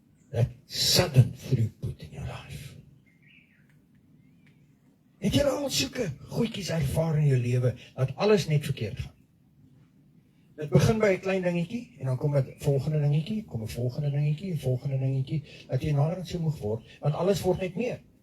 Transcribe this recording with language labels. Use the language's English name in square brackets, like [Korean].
[English] That sudden throughput in your life. [Afrikaans] Het jy al sulke goedjies ervaar in jou lewe, dat alles net verkeerd gaan? Dit begin by 'n klein dingetjie, en dan kom 'n volgende dingetjie, kom 'n volgende dingetjie, 'n volgende dingetjie, dat jy naderhand so moeg word, want alles word net meer.